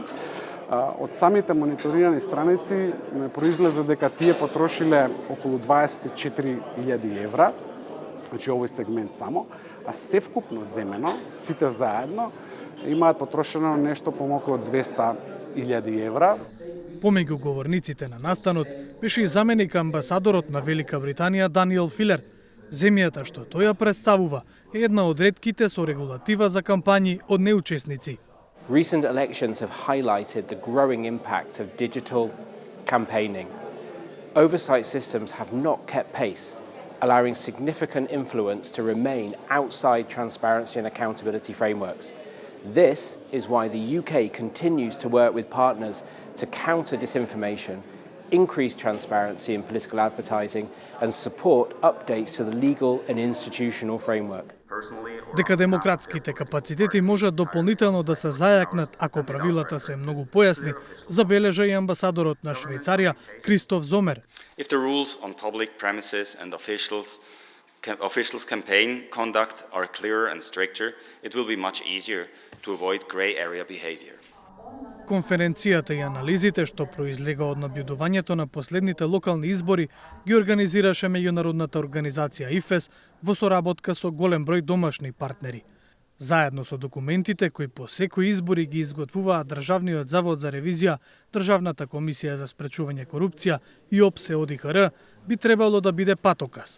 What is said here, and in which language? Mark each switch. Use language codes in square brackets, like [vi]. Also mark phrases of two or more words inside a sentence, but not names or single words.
[mk] Од самите мониторирани страници ме произлезе дека тие потрошиле околу 24.000 евра, значи овој сегмент само, а севкупно земено, сите заедно, имаат потрошено нешто помалку од 200.000 евра. Помеѓу говорниците на настанот беше и заменик амбасадорот на Велика Британија Даниел Филер. Земјата што тој ја представува е една од ретките со регулатива за кампањи од неучесници. [en] Recent elections have highlighted the growing impact of digital campaigning. Oversight systems have not kept pace allowing significant influence to remain outside transparency and accountability frameworks. This is why the UK continues to work with partners to counter disinformation, increase transparency in political advertising, and support updates to the legal and institutional framework. [mk] Дека демократските капацитети можат дополнително да се зајакнат ако правилата се многу појасни, забележа и амбасадорот на Швајцарија Кристоф Зомер. [en] If the rules on public premises and officials campaign conduct are clearer and stricter, it will be much easier to avoid grey area behavior. [mk] Конференцијата и анализите што произлега од набљудувањето на последните локални избори ги организираше меѓународната организација ИФЕС во соработка со голем број домашни партнери. Заедно со документите кои по секој избори ги изготвуваат Државниот завод за ревизија, Државната комисија за спречување корупција и ОПСЕ ОДИХР би требало да биде патоказ.